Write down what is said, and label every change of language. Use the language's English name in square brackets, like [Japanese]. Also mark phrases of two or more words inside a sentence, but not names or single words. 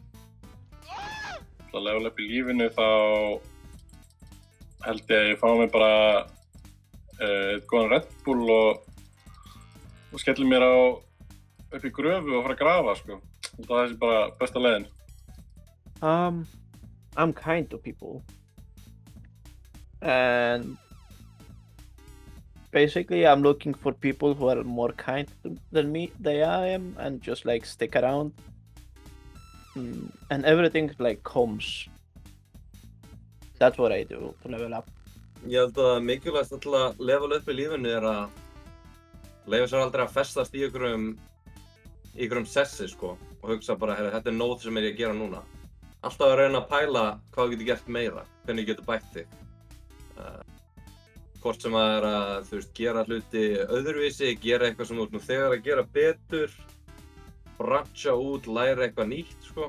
[Icelandic] Til að levela upp í lífinu þá held ég að ég fá mig bara eitt góðan Red Bull og skelli mér upp í gröfu og fara að grafa, sko. Það er bara besta leiðin. [English] I'm kind to people. And basically I'm looking for people who are more kind than I am and just like stick around. And everything like comes. That's what I do to level up. [Icelandic] Ég held að mikilvægast til að levela upp í lífinu er að leyfa sér aldrei að festast í einhverjum sessi, sko, og hugsa bara, þetta er nóg sem ég að gera núna. Alltaf að reyna að pæla hvað þú getur gert meira, hvernig þú getur bætt þig. Hvort sem að þú veist, gera hluti öðruvísi, gera eitthvað sem þú ert nú þegar að gera betur, brancha út, læra eitthvað nýtt, sko.